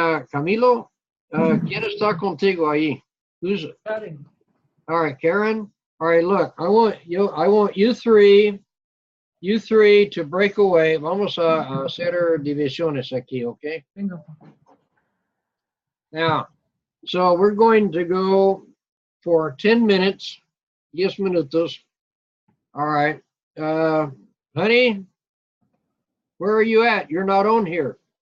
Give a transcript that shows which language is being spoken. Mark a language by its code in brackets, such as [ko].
[es] Camilo, ¿quién está contigo ahí? [en] Who's, Karen. all right, Karen. All right, look, I want you three to break away. [es] Vamos a hacer divisiones aquí, okay? Venga. [en] Now, so we're going to go for 10 minutes, [es] 10 minutos. [en] All right. Honey, where are you at? You're not on here.